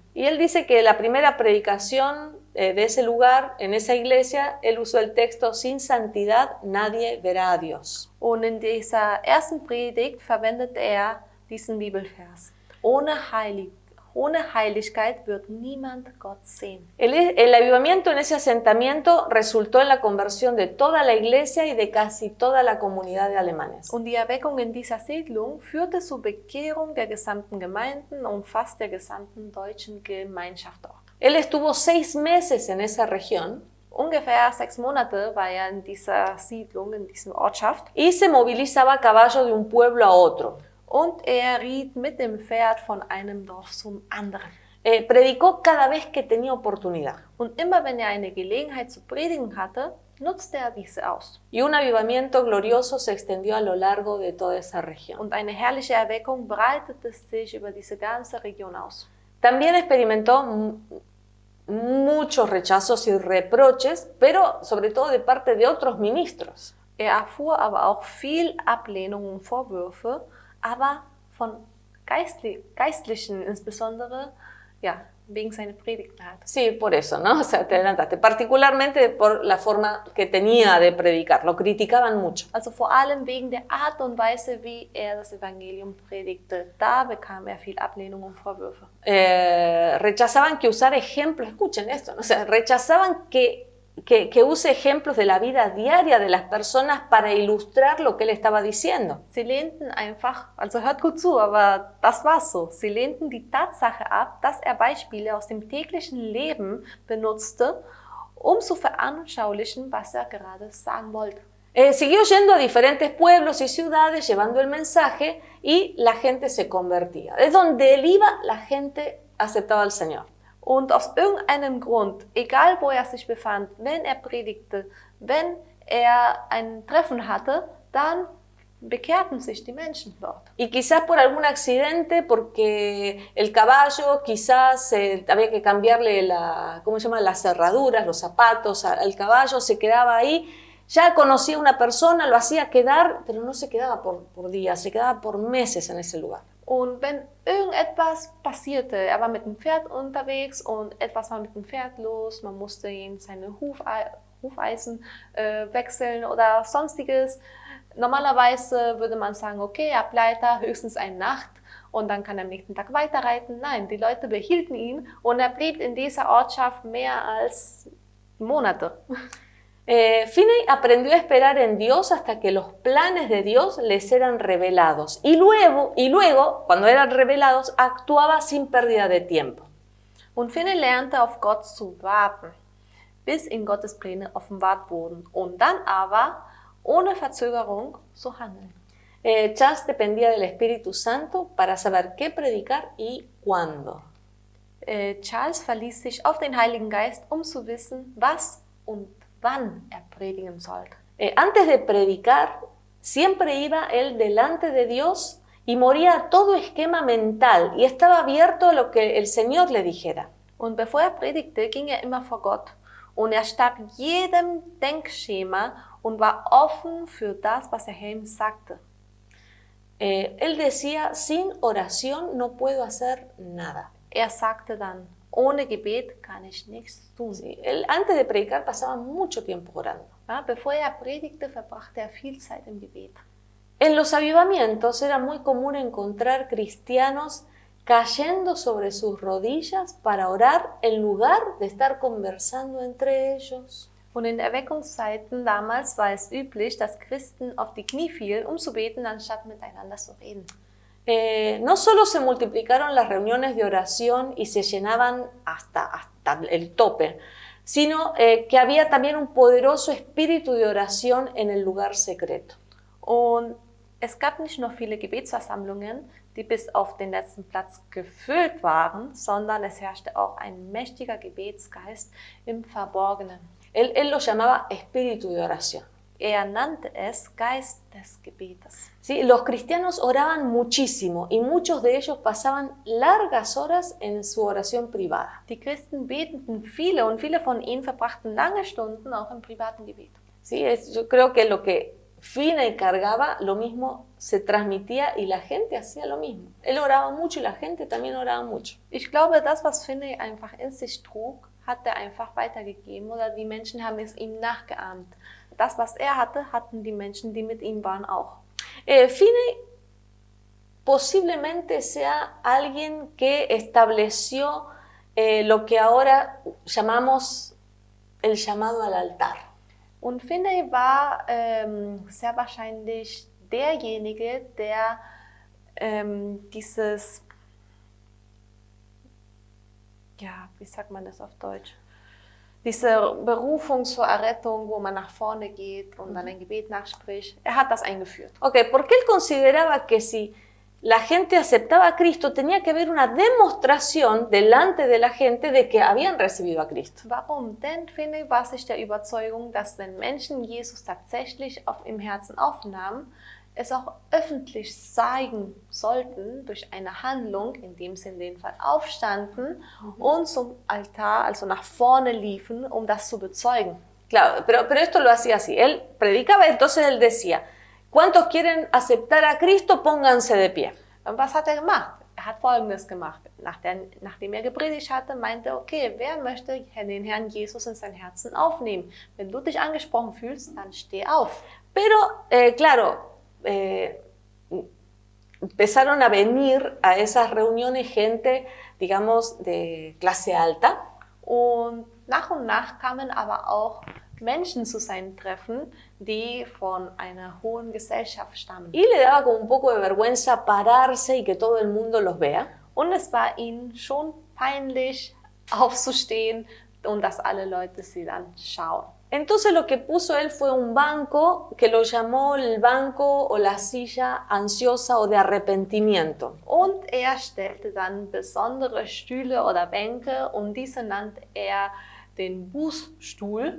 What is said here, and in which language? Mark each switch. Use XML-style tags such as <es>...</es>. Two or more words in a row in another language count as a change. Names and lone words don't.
<es>Y él dice que la primera predicación de ese lugar, en esa iglesia, él usó el texto: sin santidad nadie verá a Dios.</es> <de>Und in dieser ersten Predigt verwendet er diesen Bibelvers. Ohne Heiligkeit wird niemand Gott sehen.</de> <es>El avivamiento en ese asentamiento resultó en la conversión de toda la iglesia y de casi toda la comunidad de alemanes.</es> <de>Und die Erweckung in dieser Siedlung führte zur Bekehrung der gesamten Gemeinden und fast der gesamten deutschen Gemeinschaft dort.</de> <es>Él estuvo 6 meses en esa región</es> <de>Ungefähr 6 Monate war er in dieser Siedlung, in dieser Ortschaft.</de> <es>y se movilizaba a caballo de un pueblo a otro.</es> <de>Und er riet mit dem Pferd von einem Dorf zum anderen.</de> <es>Predicó cada vez que tenía oportunidad.</es> <de>Und immer wenn er eine Gelegenheit zu predigen hatte, nutzte er diese aus.</de> <es>Y un avivamiento glorioso se extendió a lo largo de toda esa región.</es> <de>Und eine herrliche Erweckung breitete sich über diese ganze Region aus.</de> <es>También experimentó muchos rechazos y reproches, pero sobre todo de parte de otros ministros.</es> <de>Er erfuhr aber auch viel Ablehnung und Vorwürfe, aber von Geistlichen insbesondere, ja, wegen seiner Predigten halt.</de> <es>Sí, por eso, ¿no? O sea, te adelantaste. Particularmente por la forma que tenía de predicar. Lo criticaban mucho.</es> <de>Also vor allem wegen der Art und Weise, wie er das Evangelium predigte. Da bekam er viel Ablehnung und Vorwürfe.</de> <es>Rechazaban que usara ejemplos. Escuchen esto, ¿no? O sea, rechazaban que use ejemplos de la vida diaria de las personas para ilustrar lo que él estaba diciendo.</es> <de>Sie lehnten einfach, also hört gut zu, aber das war's so. Sie lehnten die Tatsache ab, dass er Beispiele aus dem täglichen Leben benutzte, um zu veranschaulichen, was er gerade sagen wollte.</de> <es>Siguió yendo a diferentes pueblos y ciudades llevando el mensaje y la gente se convertía. Es donde él iba, la gente aceptaba al Señor.</es> <de>Und aus irgendeinem Grund, egal wo er sich befand, wenn er predigte, wenn er ein Treffen hatte, dann bekehrten sich die Menschen dort.</de> <es>Y quizás por algún accidente, porque el caballo quizás había que cambiarle las cerraduras, los zapatos al caballo, se quedaba ahí. Ya conocía a una persona, lo hacía quedar, pero no se quedaba por días, se quedaba por meses en ese lugar.</es> <de>Und wenn irgendetwas passierte, er war mit dem Pferd unterwegs und etwas war mit dem Pferd los, man musste ihm seine Hufeisen wechseln oder sonstiges. Normalerweise würde man sagen, okay, er bleibt da höchstens eine Nacht und dann kann er am nächsten Tag weiterreiten. Nein, die Leute behielten ihn und er blieb in dieser Ortschaft mehr als Monate.</de> <es>Finney aprendió a esperar en Dios hasta que los planes de Dios les eran revelados. Y luego, cuando eran revelados, actuaba sin pérdida de tiempo.</es> <de>Und Finney lernte auf Gott zu warten, bis ihm Gottes Pläne offenbart wurden und dann aber ohne Verzögerung zu handeln.</de> <es>Charles dependía del Espíritu Santo para saber qué predicar y cuándo.</es> <de>Charles verließ sich auf den Heiligen Geist, um zu wissen, was und wann er predigen sollte.</de> <es>Antes de predicar, siempre iba él delante de Dios y moría a todo esquema mental y estaba abierto a lo que el Señor le dijera.</es> <de>Und bevor er predigte, ging er immer vor Gott und er starb jedem Denkschema und war offen für das, was der Herr ihm sagte.</de> <es>Él decía: sin oración no puedo hacer nada.</es> <de>Er sagte dann: ohne Gebet kann ich nichts tun.</de> <es>Sí, él antes de predicar pasaba mucho tiempo orando.</es> <de>Ja, bevor er predigte, verbrachte er viel Zeit im Gebet.</de> <es>En los avivamientos era muy común encontrar cristianos cayendo sobre sus rodillas para orar en lugar de estar conversando entre ellos.</es> <de>Und in Erweckungszeiten damals war es üblich, dass Christen auf die Knie fielen, um zu beten, anstatt miteinander zu reden.</de> <es>No solo se multiplicaron las reuniones de oración y se llenaban hasta el tope, sino que había también un poderoso espíritu de oración en el lugar secreto.</es> <de>Und es gab nicht nur viele Gebetsversammlungen, die bis auf den letzten Platz gefüllt waren, sondern es herrschte auch ein mächtiger Gebetsgeist im Verborgenen.</de> <es>Él lo llamaba espíritu de oración.</es> <de>Er nannte es Geist des Gebetes.</de> <es>¿Sí? Los cristianos oraban muchísimo y muchos de ellos pasaban largas horas en su oración privada.</es> <de>Die Christen beteten viele und viele von ihnen verbrachten lange Stunden auch im privaten Gebet.</de> <es>¿Sí? Yo creo que lo que Finney cargaba, lo mismo se transmitía y la gente hacía lo mismo. Él oraba mucho y la gente también oraba mucho.</es> <de>Ich glaube, das, was Finney einfach in sich trug, hat er einfach weitergegeben oder die Menschen haben es ihm nachgeahmt. Das, was er hatte, hatten die Menschen, die mit ihm waren, auch.</de> <es>Finney posiblemente sea alguien que estableció lo que ahora llamamos el llamado al altar.</es> <de>Und Finney war sehr wahrscheinlich derjenige, der dieses, ja, wie sagt man das auf Deutsch? Diese Berufung zur Errettung, wo man nach vorne geht und dann ein Gebet nachspricht, er hat das eingeführt.</de> <es>Okay, porque él consideraba que si la gente aceptaba a Cristo, tenía que haber una demostración delante de la gente de que habían recibido a Cristo.</es> <de>Warum? Denn Finney war sich der Überzeugung, dass wenn Menschen Jesus tatsächlich im Herzen aufnahmen, es auch öffentlich zeigen sollten durch eine Handlung, indem sie in dem Fall aufstanden und zum Altar, also nach vorne liefen, um das zu bezeugen.</de> <es>Claro, pero esto lo hacía así. Él predicaba, entonces él decía, ¿cuántos quieren aceptar a Cristo? Pónganse de pie.</es> <de>Und was hat er gemacht? Er hat Folgendes gemacht. Nachdem er gepredigt hatte, meinte, okay, wer möchte den Herrn Jesus in sein Herzen aufnehmen? Wenn du dich angesprochen fühlst, dann steh auf.</de> <es>Pero, claro, empezaron a venir a esas reuniones gente, digamos, de clase alta.</es> <de>Und nach kamen aber auch Menschen zu seinen Treffen, die von einer hohen Gesellschaft stammen.</de> <es>Y le daba como un poco de vergüenza pararse y que todo el mundo los vea.</es> <de>Und es war ihnen schon peinlich, aufzustehen und dass alle Leute sie dann schauen.</de> <es>Entonces lo que puso él fue un banco que lo llamó el banco o la silla ansiosa o de arrepentimiento.</es> <de>Und er stellte dann besondere Stühle oder Bänke und diese nannte er den Bußstuhl.</de>